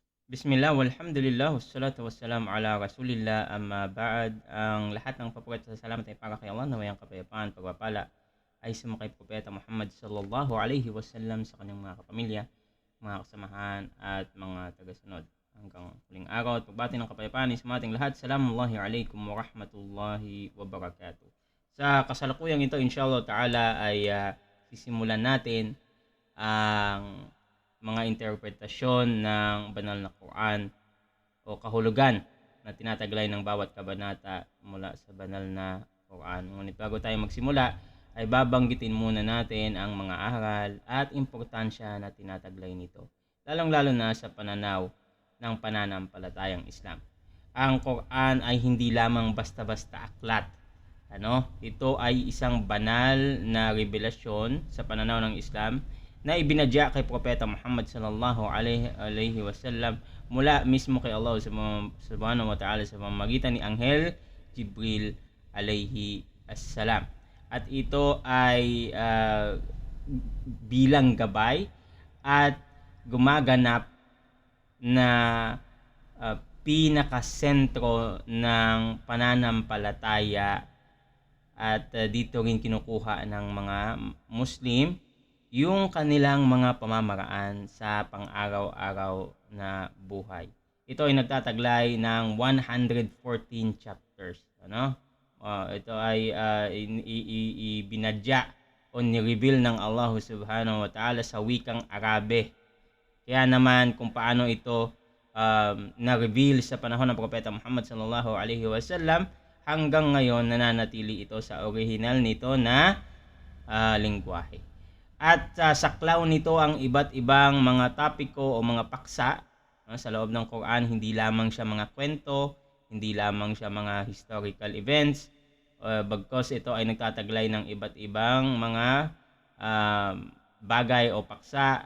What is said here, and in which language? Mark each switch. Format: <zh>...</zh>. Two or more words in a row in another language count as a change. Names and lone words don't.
<ar>بسم الله، والحمد لله، والصلاة والسلام على رسول الله، أما بعد.</ar> <tl>Ang lahat ng papuri at salamat ay para kay Allah, na mayang kapayapaan, pagpapala ay sumakay Propeta Muhammad</tl> <ar>صلى الله عليه وسلم</ar> <tl>sa kanyang mga kapamilya, mga kasamahan at mga tagasunod. Hanggang huling araw at pagbati ng kapayapaan ay sa ating lahat.</tl> <ar>سلام الله عليكم ورحمة الله وبركاته.</ar> <tl>Sa kasalukuyang ito,</tl> <ar>إن شاء الله تعالى</ar> <tl>ay sisimulan natin ang mga interpretasyon ng banal na Quran o kahulugan na tinataglay ng bawat kabanata mula sa banal na Quran. Ngunit bago tayo magsimula, ay babanggitin muna natin ang mga aral at importansya na tinataglay nito, lalong-lalo na sa pananaw ng pananampalatayang Islam. Ang Quran ay hindi lamang basta-basta aklat. Ito ay isang banal na revelasyon sa pananaw ng Islam na ibinadya kay Propeta Muhammad</tl> <ar>صلى الله عليه وسلم</ar> <tl>mula mismo kay Allah</tl> <ar>سبحانه وتعالى</ar> <tl>sa pamamagitan ni Anghel Jibril</tl> <ar>عليه السلام.</ar> <tl>At ito ay bilang gabay at gumaganap na pinakasentro ng pananampalataya at dito rin kinukuha ng mga Muslim yung kanilang mga pamamaraan sa pang-araw-araw na buhay. Ito ay nagtataglay ng 114 chapters. Ito ay ibinadya o ni-reveal ng Allah</tl> <ar>سبحانه وتعالى</ar> <tl>sa wikang Arabe. Kaya naman kung paano ito na-reveal sa panahon ng Propeta Muhammad</tl> <ar>صلى الله عليه وسلم,</ar> <tl>hanggang ngayon nananatili ito sa original nito na lingwahe. At saklaw nito ang iba't ibang mga topiko o mga paksa sa loob ng Quran. Hindi lamang siya mga kwento, hindi lamang siya mga</tl> <en>historical events,</en> <tl>bagkos ito ay nagtataglay ng iba't ibang mga bagay o paksa.</tl>